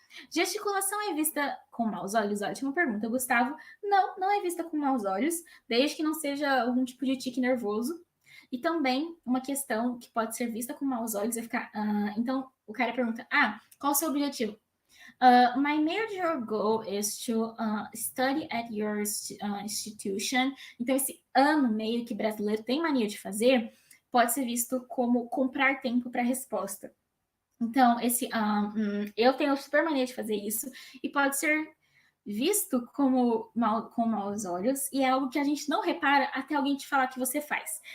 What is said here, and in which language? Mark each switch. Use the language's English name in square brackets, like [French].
[Portuguese] Gesticulação é vista com maus olhos? Ótima pergunta, Gustavo. Não, não é vista com maus olhos, desde que não seja algum tipo de tique nervoso. E também uma questão que pode ser vista com maus olhos é ficar. Então, o cara pergunta: qual o seu objetivo? [English] My major goal is to study at your institution. [Portuguese] Então, esse meio que brasileiro tem mania de fazer pode ser visto como comprar tempo para a resposta. Então, eu tenho super mania de fazer isso e pode ser visto com maus olhos e é algo que a gente não repara até alguém te falar que você faz.